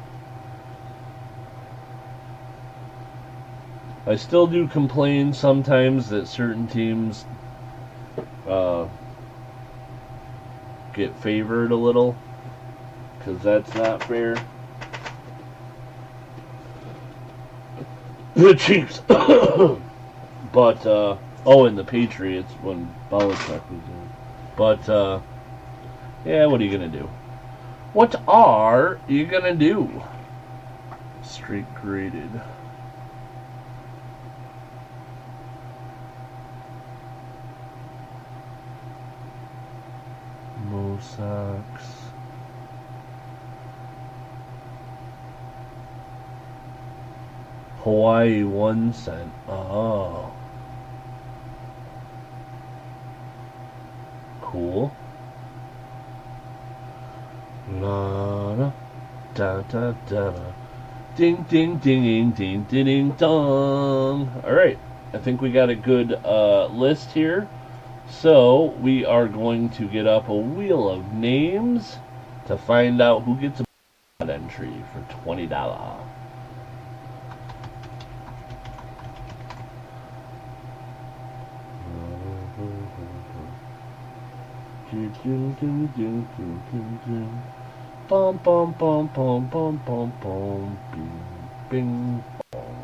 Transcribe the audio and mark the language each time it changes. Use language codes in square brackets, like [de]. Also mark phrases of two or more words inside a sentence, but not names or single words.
[en] I still do complain sometimes that certain teams get favored a little, because that's not fair. The Chiefs. But, oh, and the Patriots when Belichick was in. But, yeah, what are you going to do? What are you going to do? Straight graded. Mosox. Hawaii 1 cent. Oh. Cool. La da da da da. Ding ding ding ding ding ding dong. Alright. I think we got a good list here. So we are going to get up a wheel of names to find out who gets a entry for $20. Bum bum bum bum bum bum bum bing bing bong.